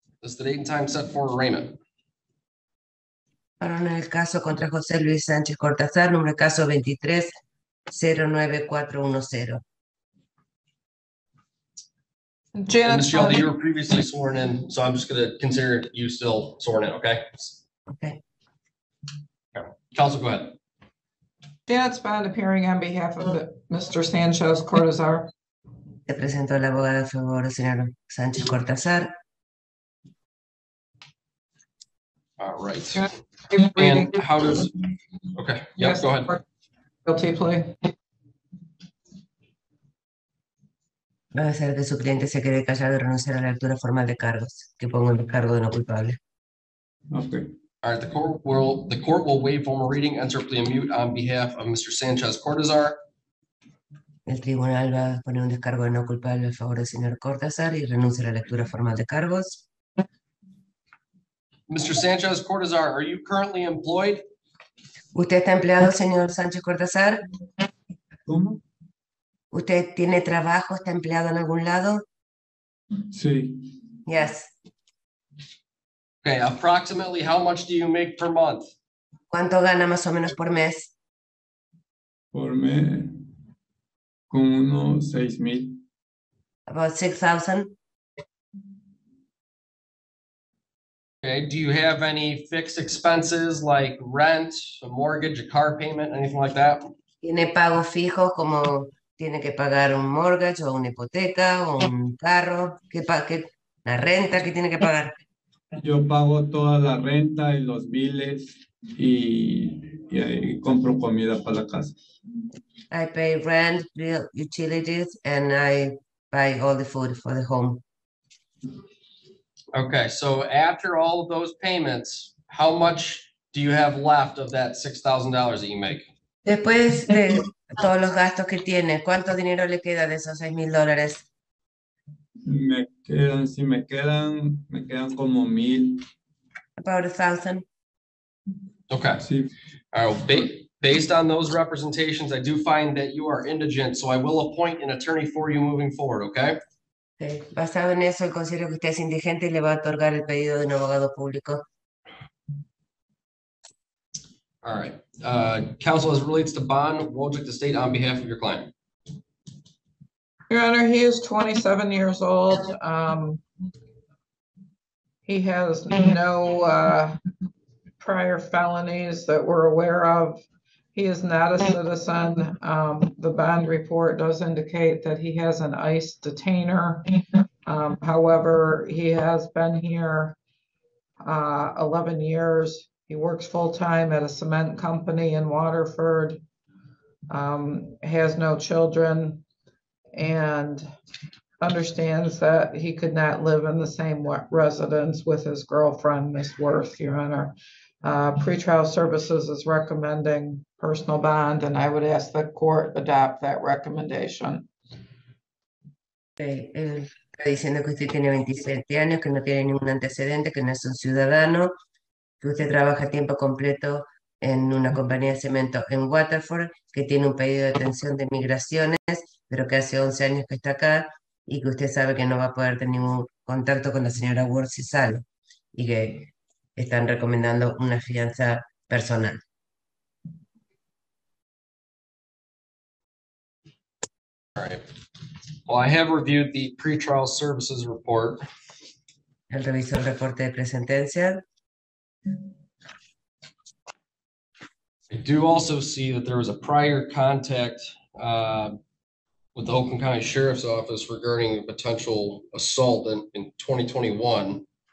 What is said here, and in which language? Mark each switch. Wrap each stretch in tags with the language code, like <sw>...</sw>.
<en>This is the date and time set for arraignment.</en> <es>Ahora en el caso contra José Luis Sánchez Cortázar, número de caso 23-09410.</es> <en>And Janet Ms. Shelby, Shelby, you were previously sworn in, so I'm just going to consider you still sworn in, okay? Okay. Counsel, go ahead. Janet's bond appearing on behalf of Mr. Sanchez Cortazar.</en> <es>Se presentó la abogada a favor del señor Sánchez Cortázar.</es> <en>All right. Keep reading. And how does, okay, yep, go ahead. Guilty plea.</en> <es>Va a ser que su cliente se quede callado y renunciar a la lectura formal de cargos, que pongo el cargo de no culpable.</es> <en>Okay. All right, the court will waive formal reading, enter plea and mute on behalf of Mr. Sanchez Cortazar.</en> <es>El tribunal va a poner un descargo de no culpable a favor del señor Cortázar y renuncia a la lectura formal de cargos.</es> <en>Mr. Sanchez Cortazar, are you currently employed?</en> <es>¿Usted está empleado, señor Sánchez Cortázar? ¿Cómo? ¿Usted tiene trabajo? ¿Está empleado en algún lado? Sí.</es> <en>Yes. Okay, approximately how much do you make per month?</en> <es>¿Cuánto gana más o menos por mes? Por mes, con unos 6,000.</es> <en>About 6,000. Okay, do you have any fixed expenses like rent, a mortgage, a car payment, anything like that?</en> <es>¿Tiene pagos fijos como tiene que pagar un mortgage o una hipoteca o un carro? ¿La renta que tiene que pagar? Yo pago toda la renta y los biles y ahí compro comida para la casa.</es> <en>I pay rent, bill, utilities, and I buy all the food for the home. Okay, so after all of those payments, how much do you have left of that $6,000 that you make?</en> <es>Después de todos los gastos que tiene, ¿cuánto dinero le queda de esos $6,000? Me quedan como 1,000.</es> <en>About 1,000. Okay.</en> <es>Sí.</es> <en>All right, based on those representations, I do find that you are indigent, so I will appoint an attorney for you moving forward, okay? Okay.</en> <es>Basado en eso, considero que usted es indigente y le va a otorgar el pedido de un abogado público.</es> <en>All right, counsel, as it relates to bond, what would you like to state on behalf of your client? Your Honor, he is 27 years old. He has no prior felonies that we're aware of. He is not a citizen. The bond report does indicate that he has an ICE detainer. However, he has been here 11 years. He works full-time at a cement company in Waterford, has no children, and understands that he could not live in the same residence with his girlfriend, Miss Worth, Your Honor. Pretrial Services is recommending personal bond, and I would ask the court adopt that recommendation.</en> <es>Él está diciendo que usted tiene 27 años, que no tiene ningún antecedente, que no es un ciudadano, que usted trabaja a tiempo completo en una compañía de cemento en Waterford, que tiene un pedido de detención de migraciones, pero que hace 11 años que está acá y que usted sabe que no va a poder tener ningún contacto con la señora Ward si sale y que están recomendando una fianza personal.</es> <en>All right. Well, I have reviewed the pretrial services report.</en> <es>Él revisó el reporte de presentencia.</es> <en>I do also see that there was a prior contact with the Oakland County Sheriff's Office regarding a potential assault in 2021.</en>